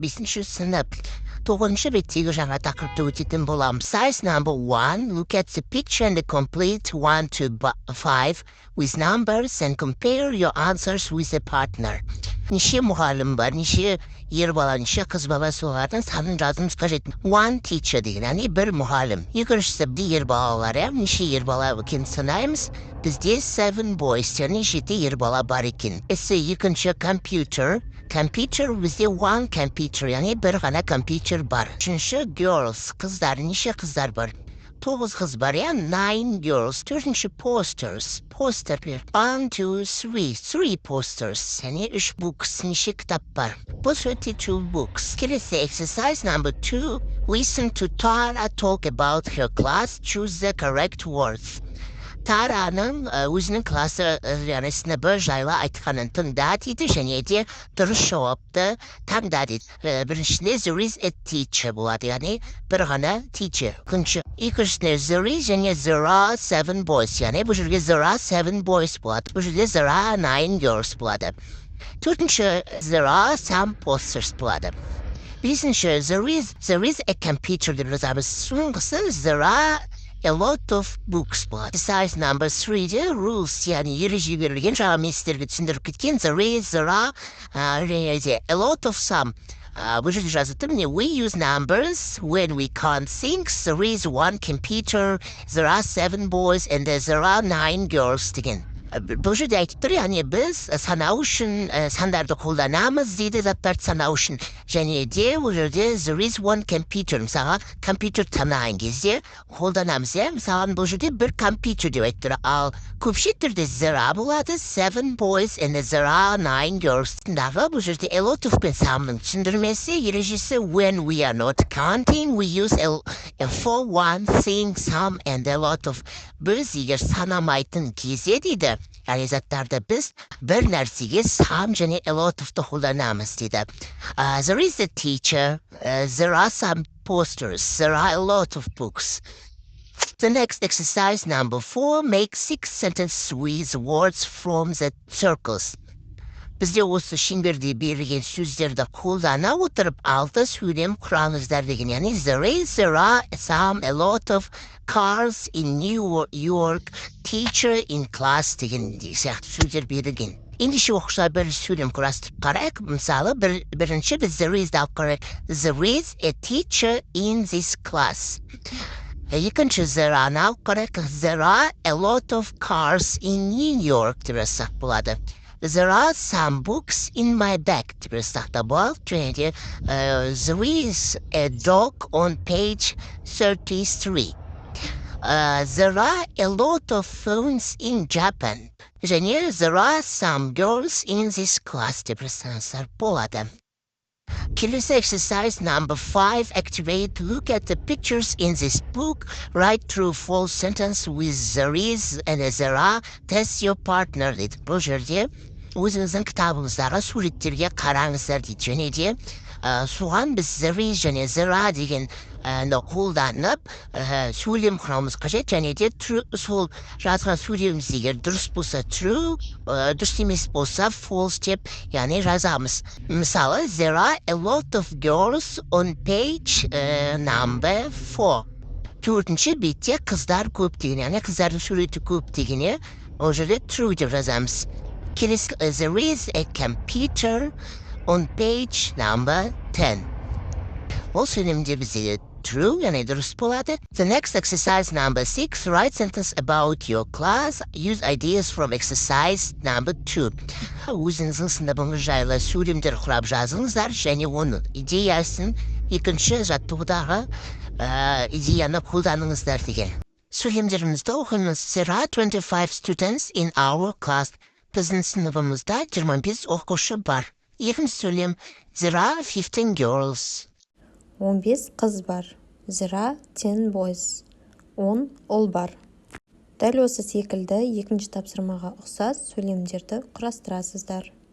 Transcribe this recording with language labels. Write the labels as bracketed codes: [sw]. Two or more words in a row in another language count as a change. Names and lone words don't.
[kk] 5-ші сынып. 9-ші беттегі жаңа тақырыпты өтетін боламыз. [en] Size number 1, look at the picture and complete 1 to 5 with numbers and compare your answers with a partner. [kk] Неше мұғалім бар, неше ер бала, неше қыз бала солардың санын жазымыз қажет. [en] One teacher [kk] деген, яғни бір мұғалім. Екіншісі ер балалар, неше ер бала екен санаймыз. Бізде 7 boys, яғни 7 ер бала бар екен. Екінші [en] computer. Computer [kk] бізде [en] one computer, [kk] яғни бір ғана компьютер бар. Үшінші girls, қыздар, неше қыздар бар? 9 қыз бар, 9 girls. Төртінші posters, постер. 1, 2, 3 posters, яғни 3 books, неше кітап бар? Бұл 32 books. Келесі [en] exercise number 2. Listen to Tara talk about her class, choose the correct words. [kk] Тараның өзінің класы сыныбы жайлы айтқанын тыңда дейді, және де дұрыс жауапты таңда дейді. Біріншісінде [en] there is a teacher [kk] болады, яғни бір ғана teacher. [en] Екіншісінде there is және there are 7 boys, [kk] яғни бұл жерге [en] there are 7 boys [kk] болады, бұл жерге [en] there are 9 girls [kk] болады. [en] Төртінші there are some posters болады. Бесінші there is a computer [kk] деп жазамыз. [en] Соңғысы there are a lot of books болады. Exercise number 3-де rules, [kk] яғни ереже берілген, жаңа мен сіздерге түсіндіріп кеткен. [en] There are a lot of some. [kk] Бұл жерде жазылды, [en] we use numbers when we count things. There is 1 computer, there are 7 boys, and there are 9 girls деген. [kk] Бұл жерде айтып тұр, яғни біз санау үшін сандарды қолданамыз дейді, заттарды санау үшін. Және де бұл жерде [en] there is 1 computer, [kk] мысалға компьютер танаған кезде қолданамыз. Мысалға бұл жерде бір компьютер деп айтып тұр. Ал көпше түрде [en] there are болады, 7 boys and there are 9 girls. [kk] Бұл жерде [en] a lot of [kk] пен someның түсіндірмесі, ережесі [en] when we are not counting, we use a for one thing, some and a lot of. [kk] Біз егер санамайтын кезде дейді, яғни заттарды біз бір нәрсеге some және [en] a lot of-ты [kk] қолданамыз дейді. [en] There is a teacher, there are some posters, there are a lot of books. The next exercise number 4, make 6 sentences with words from the circles. [kk] Бізде осы шеңберде берілген сөздерді қолдана отырып 6 сөйлем құраңыздар деген. [en] Яғни there are some, a lot of cars in New York, teacher in class [kk] деген сияқты сөздер берілген. Ендеше оқушылар бір сөйлем құрастырып қарайық. Мысалы, бірінші біз [en] there is [kk] алып қарайық. [en] There is a teacher in this class. [kk] Екінші [en] there are [kk] алып қарайық. [en] There are a lot of cars in New York [kk] деп жазсақ болады. [en] There are some books in my bag [kk] деп жазсақ та болады. Және де [en] there is a dog on page 33. There are a lot of phones in Japan. Және there are some girls in this class [kk] деп жазсаңыздар болады. [en] Келесі exercise number 5, activate, look at the pictures in this book, write true false sentence with there is and there are, test your partner дейді. [kk] Бұл жерде өзіңіздің кітабыңыздағы суреттерге қараңыздар дейді. Және де соған біз [en] there is [kk] және [en] there are [kk] деген қолданып сөйлем құрамыз қажет. Және де сол жазған сөйлеміміз егер дұрыс болса true, дұрыс емес болса false деп яғни жазамыз. Мысалы, [en] there are a lot of girls on page number 4. [kk] Төртінші бетте қыздар көп деген, яғни қыздардың суреті көп дегене, ол жерде true деп жазамыз. Келесі, [en] there is a computer on page number 10. [kk] Ол сөйлемде бізде true, яғни дұрыс болады. [en] The next exercise number 6, write sentence about your class, use ideas from exercise number 2. [kk] Өзіңіздің сыныбыңыз жайлы сөйлемдер құрап жазыңыздар, және оның идеясын екінші жаттығудағы идеяны қолданыңыздар деген. Сөйлемдерімізді оқыңыз. [en] There are 25 students in our class. [kk] Біздің сыныбымызда 25 оқушы бар. Екінші сөйлем, [en] there are 15 girls. [kk] 15 қыз бар. [en] There are 10 boys. [kk] 10 ұл бар. Дәл осы секілді екінші тапсырмаға ұқсас сөйлемдерді құрастырасыздар.